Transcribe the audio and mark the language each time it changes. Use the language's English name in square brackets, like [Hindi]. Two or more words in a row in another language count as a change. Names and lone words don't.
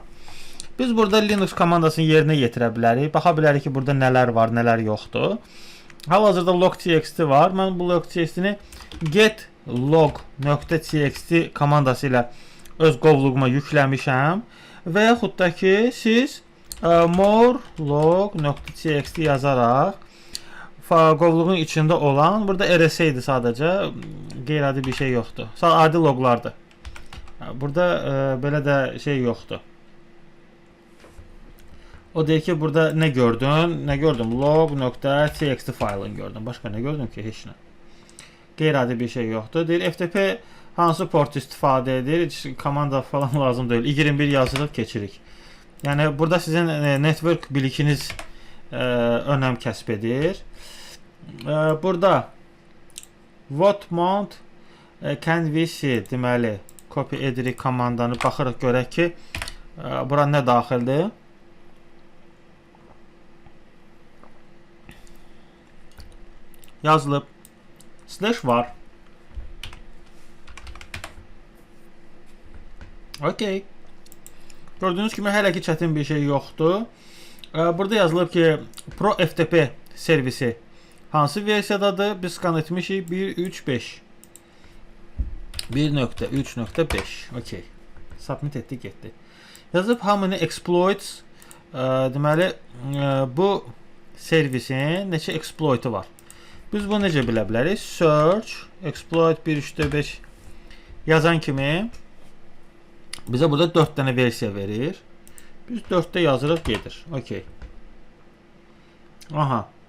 [Azerbaijani] Biz burada Linux komandasını yerinə yetirə bilərik. Baxa bilərik ki, burada nələr var, nələr yoxdur. Hal-hazırda log.txt var. Mən bu log.txt-ni getlog.txt komandası ilə öz qovluğuma yükləmişəm. Və yaxud da ki, siz more log.txt yazaraq qovluğun içində olan, burada RSA idi sadəcə, qeyri-adi bir şey yoxdur. Adi loglardır. Burada belə də şey yoxdur. O deyir ki, burada nə gördün? Nə gördüm? Log.txt faylını gördüm. Başqa nə gördüm ki? Heç nə. Qeyri-adi bir şey yoxdur. Deyir, FTP hansı port istifadə edir? Heç komanda falan lazım deyil. 21 yazılıb keçirik. Yəni, burada sizin network bilikiniz önəm kəsb edir. [English] Burada what mount can we see? [Azerbaijani] Deməli, copy edirik komandanı. Baxırıq, görək ki, bura nə daxildir? Yazılıb. Slash var. Okey. Gördüğünüz kimi hələ ki çətin bir şey yoxdur. Burada yazılıb ki, Pro FTP servisi hansı versiyadadır? Biz skan etmişik 1.3.5. 1.3.5. Okey. Submit etdik, getdi. Yazıb [English] how many exploits. [Azerbaijani] Deməli, bu servisin neçə exploit'u var? Biz bunu necə bilə bilərik? Search, exploit 1.3.5 yazan kimi bizə burada 4 dənə versiya verir. Biz 4-də yazırıq, gedir. Okey. Aha.